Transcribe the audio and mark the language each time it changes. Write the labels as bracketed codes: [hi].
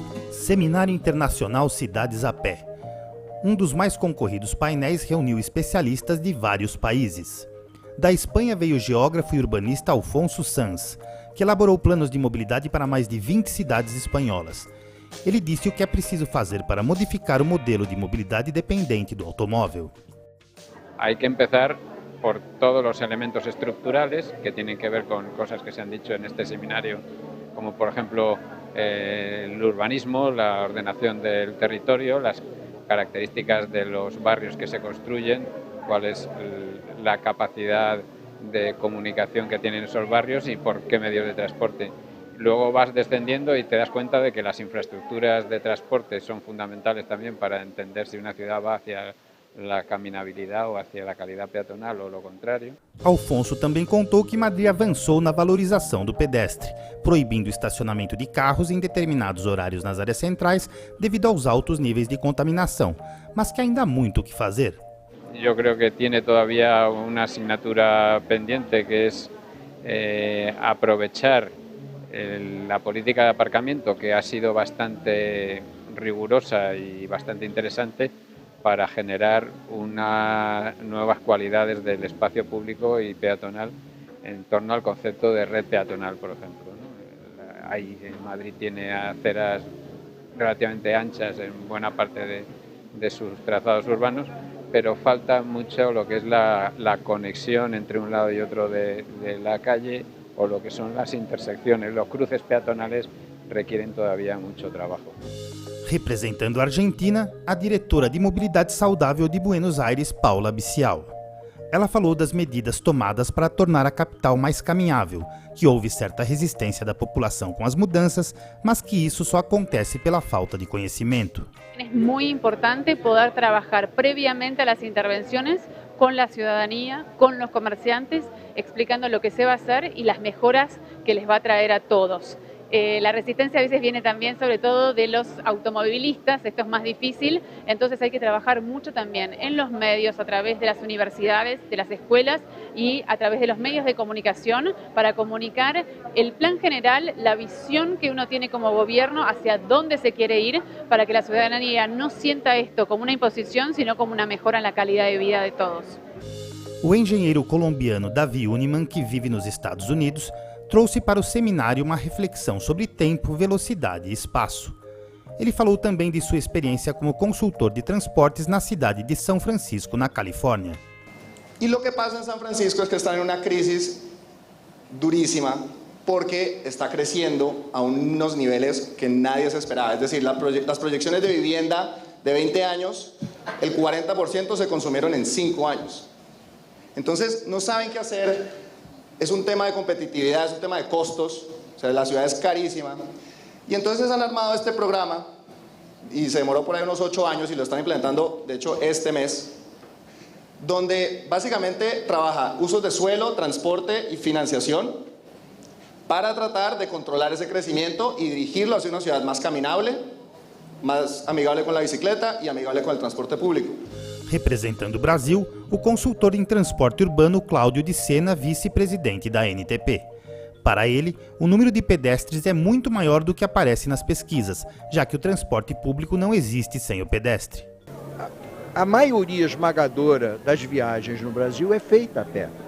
[pt] Seminário Internacional Cidades a Pé. Um dos mais concorridos painéis reuniu especialistas de vários países. Da Espanha veio o geógrafo e urbanista Alfonso Sanz, que elaborou planos de mobilidade para mais de 20 cidades espanholas. Ele disse o que é preciso fazer para modificar o modelo de mobilidade dependente do automóvel. [es] Hay que empezar por todos los elementos estructurales que tienen que ver con cosas que se han dicho en este seminario, como por ejemplo el urbanismo, la ordenación del territorio, las características de los barrios que se construyen, cuál es la capacidad de comunicación que tienen esos barrios y por qué medios de transporte. Luego vas descendiendo y te das cuenta de que las infraestructuras de transporte son fundamentales también para entender si una ciudad va hacia la [pt] caminabilidade ou [es] hacia [pt] a qualidade [es] peatonal [pt] ou o contrário. Alfonso também contou que Madrid avançou na valorização do pedestre, proibindo o estacionamento de carros em determinados horários nas áreas centrais devido aos altos níveis de contaminação, mas que ainda há muito o que fazer. [es] Yo creo que tiene todavía una asignatura pendiente que es aprovechar la política de aparcamiento, que ha sido bastante rigurosa y bastante interesante, para generar nuevas cualidades del espacio público y peatonal en torno al concepto de red peatonal, por ejemplo, ¿no? Ahí en Madrid tiene aceras relativamente anchas en buena parte de sus trazados urbanos, pero falta mucho lo que es la conexión entre un lado y otro de la calle, o lo que son las intersecciones. Los cruces peatonales requieren todavía mucho trabajo. [pt] Representando a Argentina, a diretora de Mobilidade Saudável de Buenos Aires, Paula Bicial. Ela falou das medidas tomadas para tornar a capital mais caminhável, que houve certa resistência da população com as mudanças, mas que isso só acontece pela falta de conhecimento. É muito importante poder trabalhar previamente [es] a las intervenciones con la ciudadanía, con los comerciantes, explicando lo que se va a hacer y las mejoras que les va a traer a todos. La resistencia a veces viene también sobre todo de los automovilistas, esto es más difícil, entonces hay que trabajar mucho también en los medios, a través de las universidades, de las escuelas y a través de los medios de comunicación para comunicar el plan general, la visión que uno tiene como gobierno hacia dónde se quiere ir para que la ciudadanía no sienta esto como una imposición, sino como una mejora en la calidad de vida de todos. [pt] O engenheiro colombiano Davi Uniman, que vive nos Estados Unidos, trouxe para o seminário uma reflexão sobre tempo, velocidade e espaço. Ele falou também de sua experiência como consultor de transportes na cidade de São Francisco, na Califórnia. [es] Y lo que pasa en San Francisco es que está en una crisis durísima porque está creciendo a unos niveles que nadie se esperaba. Es decir, las proyecciones de vivienda de 20 años, el 40% se consumieron en 5 años. Entonces, no saben qué hacer. Es un tema de competitividad, es un tema de costos, o sea, la ciudad es carísima. Y entonces han armado este programa, y se demoró por ahí unos 8 años, y lo están implementando, de hecho, este mes, donde básicamente trabaja usos de suelo, transporte y financiación para tratar de controlar ese crecimiento y dirigirlo hacia una ciudad más caminable, más amigable con la bicicleta y amigable con el transporte público. [pt] Representando o Brasil, o consultor em transporte urbano Cláudio de Sena, vice-presidente da NTP. Para ele, o número de pedestres é muito maior do que aparece nas pesquisas, já que o transporte público não existe sem o pedestre. A maioria esmagadora das viagens no Brasil é feita a pé.